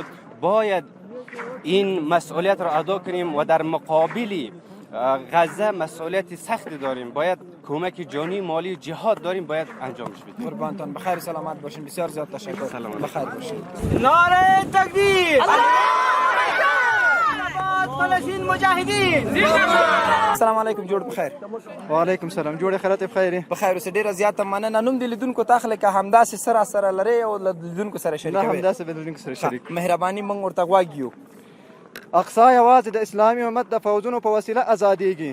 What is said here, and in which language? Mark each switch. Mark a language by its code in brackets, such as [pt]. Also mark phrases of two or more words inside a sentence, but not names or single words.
[fa] باید این مسئولیت را ادا کنیم و در مقابل غزه مسئولیت سخت داریم. باید کمک جانی، مالی، جهاد داریم، باید انجام بدیم. قربانتان. بخیر و سلامت باشین. بسیار زیاد تشکر. بخیر باشین. نعره تکبیر. فلسطین مجاهدین. [ar] السلام علیکم، [ps] جوړ بخیر. [ar] وعلیکم سلام، [ps] جوړې خیرات بخیر. بخیر اوسې، ډېره زیاته مننه. نوم د لیدونکو تاخله که همداسې سره لرئ او له لیدونکو سره نه شریکوئ؟ همداسې به لیدونکو سره شریک. مهرباني موږ ورته غوږ یو. اقصا یوازې د اسلامي امت د فوجونو په وسیله ازادېږي.